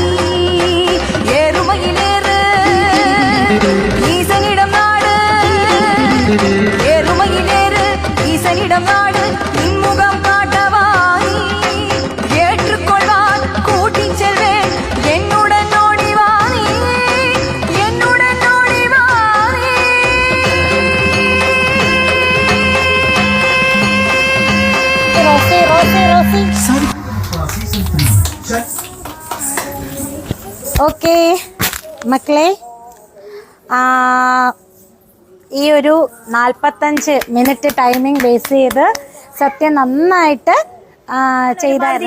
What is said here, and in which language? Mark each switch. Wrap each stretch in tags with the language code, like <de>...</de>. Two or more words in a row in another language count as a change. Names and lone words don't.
<ta>ஏறுமையிலேறு ஈசனிடம் நாடு, ஏறுமையிலேறு ஈசனிடம் நாடு, இன்முகம் காட்டவாய் ஏற்றுக்கொள்வான் கூட்டிச் செல்வேன் என்னுடன் ஓடிவானே, என்னுடன் ஓடிவானே.</ta> <ml>ഓക്കെ മക്കളെ, ഈ ഒരു 45</ml> <en>minute timing base</en> <ml>ചെയ്ത് സത്യം നന്നായിട്ട് ചെയ്തായിരുന്നു.</ml>